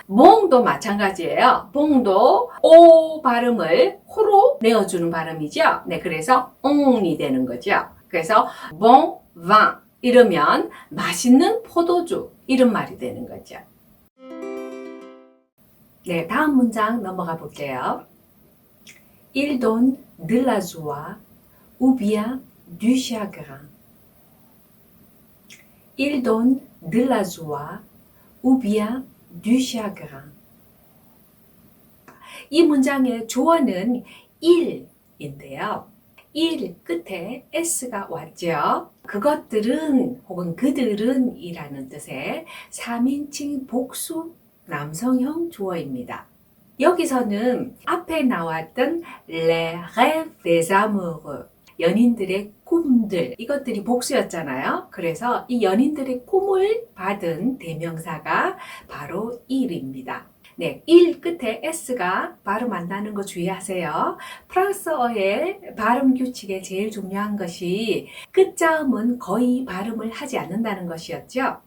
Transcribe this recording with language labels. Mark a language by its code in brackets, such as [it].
[ko] 몽도 마찬가지예요. 몽도 오 발음을 코로 내어주는 발음이죠. 네, 그래서 옹이 되는 거죠. 그래서 [fr] bon vin [ko] 이러면 맛있는 포도주 이런 말이 되는 거죠. 네, 다음 문장 넘어가 볼게요. [fr] Il donne de la joie ou bien du chagrin. Il donne de la joie ou bien du chagrin. [ko] 이 문장의 주어는 il인데요. il 끝에 s가 왔죠. 그것들은 혹은 그들은 이라는 뜻의 3인칭 복수 남성형 주어입니다. 여기서는 앞에 나왔던 [fr] les rêves des amoureux, [ko] 연인들의 꿈들, 이것들이 복수였잖아요. 그래서 이 연인들의 꿈을 받은 대명사가 바로 il입니다. 네, il 끝에 s가 발음 안 나는 거 주의하세요. 프랑스어의 발음 규칙에 제일 중요한 것이 끝자음은 거의 발음을 하지 않는다는 것이었죠.